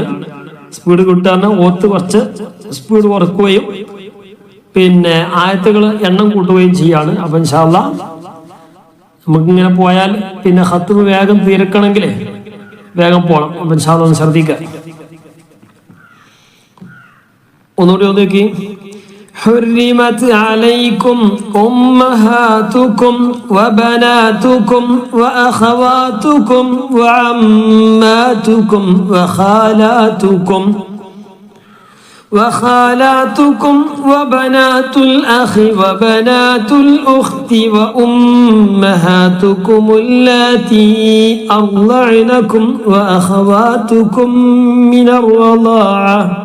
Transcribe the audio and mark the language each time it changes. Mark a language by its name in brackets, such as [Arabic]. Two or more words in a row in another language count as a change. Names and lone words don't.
[Malayalam] സ്പീഡ് കൂട്ടാൻ ഓത്ത് കുറച്ച് സ്പീഡ് കുറക്കുകയും ആയത്തുകൾ എണ്ണം കൂട്ടുകയും ചെയ്യാണ്. അപ്പൊ [Arabic] إن شاء الله [Malayalam] നമുക്കിങ്ങനെ പോയാൽ ഖത്മ് വേഗം തീർക്കണമെങ്കിലേ വേഗം പോകണം. അപ്പൊ [Arabic] إن شاء الله [Malayalam] ഒന്ന് ശ്രദ്ധിക്കുക. ഒന്നുകൂടി നോക്കി. [Arabic] حرمت عليكم أمهاتكم وبناتكم وأخواتكم وعماتكم وخالاتكم وخالاتكم وبنات الأخ وبنات الأخت وأمهاتكم اللاتي أرضعنكم وأخواتكم من الرضاعة